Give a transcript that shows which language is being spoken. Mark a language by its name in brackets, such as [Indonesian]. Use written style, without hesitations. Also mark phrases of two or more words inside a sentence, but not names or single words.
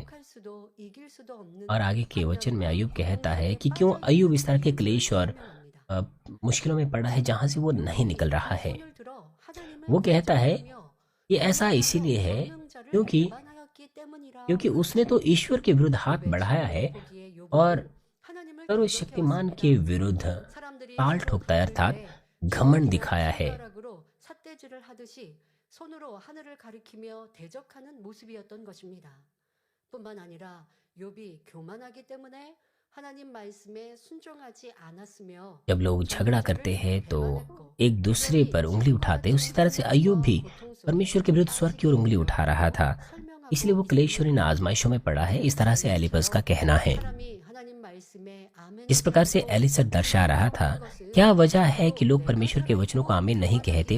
[Hindi] और आगे के वचन में अय्यूब कहता है कि क्यों अय्यूब इस तरह के क्लेश और अ, मुश्किलों में पड़ा है जहां से वो नहीं निकल रहा है। वो कहता है ये ऐसा इसीलिए है क्योंकि क्योंकि उसने तो ईश्वर के विरुद्ध हाथ बढ़ाया है और सर्वशक्तिमान के विरुद्ध ताल ठोकता है, अर्थात घमंड दिखाया है। [Korean] 삿대질을 하듯이 손으로 하늘을 가리키며 대적하는 모습이었던 것입니다. 뿐만 아니라 욥이 교만하기 때문에 하나님 말씀에 순종하지 않았으며 [Hindi] जब लोग झगड़ा करते हैं तो एक दूसरे पर उंगली उठाते हैं, उसी तरह से अय्यूब भी परमेश्वर के विरुद्ध स्वर की ओर उंगली उठा रहा था, इसलिए वो क्लेश और इन आजमाइशों में पड़ा है। इस तरह से एलिपस का कहना है। इस प्रकार से एलिसर दर्शा रहा था क्या वजह है कि लोग परमेश्वर के वचनों को आमीन नहीं कहते।